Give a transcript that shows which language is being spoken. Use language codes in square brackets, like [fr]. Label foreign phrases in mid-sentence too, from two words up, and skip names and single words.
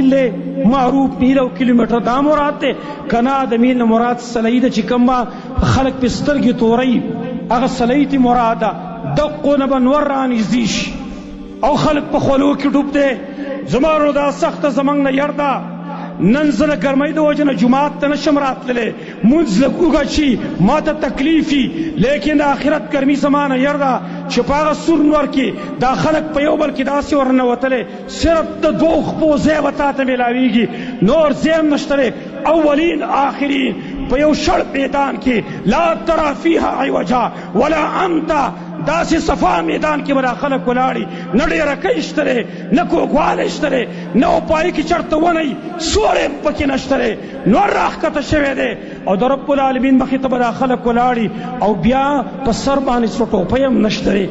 [ps] دی معروف میل او کیلومتر دا مراد دی که نه د میل نه مراد سلۍ ده چې کوم خلک پې سترګې توروي هغه سلۍ ته مراد ده دقو نه به نور رانږدې شي او خلک په خولو کې ډوب دی زما ورو دا سخته زموږ نه ير ده نن زه د ګرمۍ د وجې نه جومات ته نشم راتللی مونځ لږ اوږد شي ما ته تکلیف وي لیکن د آخرت ګرمي زما نه ير ده چې په هغه سور نور کې دا خلک په یو بل کې داسې ورننوتلی صرف د دوو خپو ځای به تا ته میلاویږي نور ځای هم نشته دی اولین آخرین په یو شړ میدان کې [ar] لا ترى فيها عوجا ولا امتا [ps] داسې صفا میدان کې به دا خلک ولاړي نه ډېرکۍ شته دی نه کوږوالی شته دی نه پای کې چېرته ونی سوری پکې نشته دی نور راښکته شوی دی او د [ar] رب العالمین [ps] مخې ته به دا خلک ولاړي او بیا په سر باندې څه ټوپۍ هم نشته دی